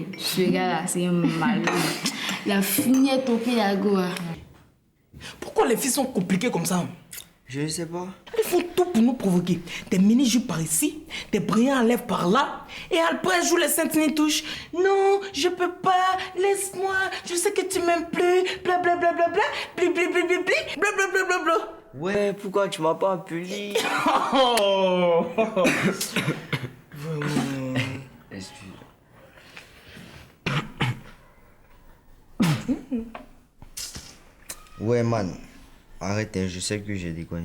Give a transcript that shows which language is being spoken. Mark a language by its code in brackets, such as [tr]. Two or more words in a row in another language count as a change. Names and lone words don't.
[fr] Ce gars-là, c'est un malheureux. La funiette au pied à Goa. Pourquoi les filles sont compliquées comme ça? Je ne sais pas. Elles font tout pour nous provoquer. Des mini-jupes par ici, des brillants à lèvres par là. Et après, elles jouent les saintes touches. Non, je peux pas, laisse-moi, je sais que tu m'aimes plus. Bla bla bla bla bla, bli bli bli bli bli, bla bla bla bla bla. Ouais, pourquoi tu m'as pas appelé? Oh. Excuse. Ouais, man. Arrête, hein, je sais que j'ai déconné.